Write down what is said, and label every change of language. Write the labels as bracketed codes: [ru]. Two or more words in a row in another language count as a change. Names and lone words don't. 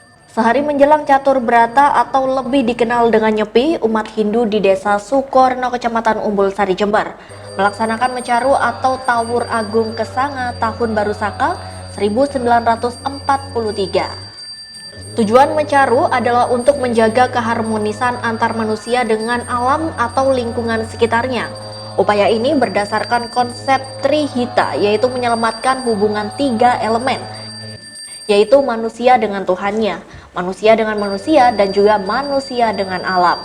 [id] Sehari menjelang Catur Brata atau lebih dikenal dengan Nyepi, umat Hindu di Desa Sukorno, Kecamatan Umbul Sari, Jember, melaksanakan Mecaru atau Tawur Agung Kesanga Tahun Baru Saka 1943. Tujuan Mecaru adalah untuk menjaga keharmonisan antar manusia dengan alam atau lingkungan sekitarnya. Upaya ini berdasarkan konsep Trihita, yaitu menyelamatkan hubungan tiga elemen, yaitu manusia dengan Tuhannya, manusia dengan manusia, dan juga manusia dengan alam.